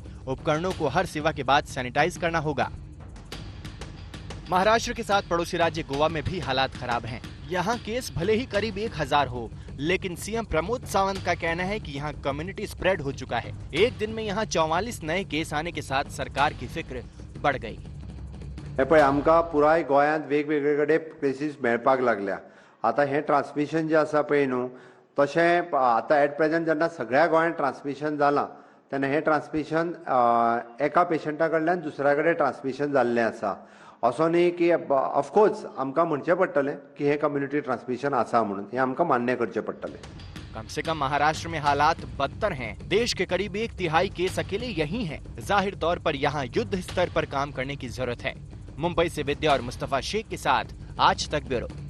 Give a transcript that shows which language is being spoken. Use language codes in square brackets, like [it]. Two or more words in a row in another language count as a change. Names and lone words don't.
[hi] उपकरणों को हर सेवा के बाद सैनिटाइज करना होगा। महाराष्ट्र के साथ पड़ोसी राज्य गोवा में भी हालात खराब हैं। यहाँ केस भले ही करीब 1,000 हो, लेकिन सीएम प्रमोद सावंत का कहना है कि यहाँ [en] community spread [hi] हो चुका है। एक दिन में यहाँ 44 नए केस आने के साथ सरकार की फिक्र बढ़ गई। [kok] आमकां पुराय गोंयांत वेगवेगळे कडेन केसीस मेळपाक लागल्या। आता हे ट्रान्समिशन जे आसा पळय न्हू, तशें आता [en] at present [kok] जेन्ना सगळ्या गोंयांत ट्रान्समिशन जालां, तेन्ना हे ट्रान्समिशन एका पेशंटा कडल्यान दुसऱ्या कडेन ट्रान्समिशन जाल्लें आसा। असो न्ही की ऑफकोर्स आमकां म्हणचें पडटलें की हे [en] community transmission [kok] आसा म्हणून, हे आमकां मान्य करचें पडटलें। [hi] कम से कम महाराष्ट्र में हालात बदतर हैं। देश के करीब 1/3 केस अकेले यही हैं। जाहिर तौर पर यहाँ युद्ध स्तर पर काम करने की जरूरत है। मुंबई से विद्या और मुस्तफा शेख के साथ आज तक ब्यूरो।